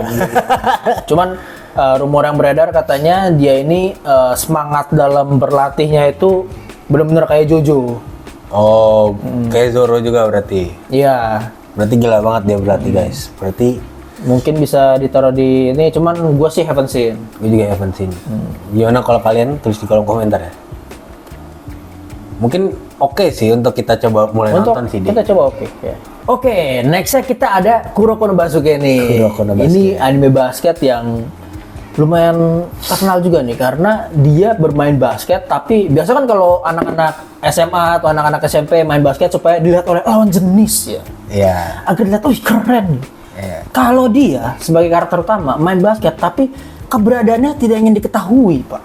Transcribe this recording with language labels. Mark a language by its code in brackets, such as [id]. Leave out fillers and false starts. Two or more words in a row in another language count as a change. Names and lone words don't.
[id] Cuman rumor yang beredar katanya dia ini semangat dalam berlatihnya itu benar-benar kayak Jojo. Oh, kayak Zoro juga berarti. Iya. Berarti gila banget dia berlatih guys. Berarti Mungkin bisa ditaruh di ini, cuman gue sih [en] haven't seen. [id] gue juga [en] haven't seen. [id] Gimana kalau kalian tulis di kolom komentar ya? Mungkin oke sih untuk kita coba mulai Untuk nonton sih. kita coba oke. Ya. Oke, nextnya kita ada Kuroko no Basuke nih. Kuroko no Basuke. Ini anime basket yang lumayan terkenal juga nih karena dia bermain basket, tapi biasa kan kalau anak-anak SMA atau anak-anak SMP main basket supaya dilihat oleh lawan jenis ya. Iya. Agar dilihat, oh keren nih. Iya. Kalau dia sebagai karakter utama main basket tapi keberadaannya tidak ingin diketahui, Pak.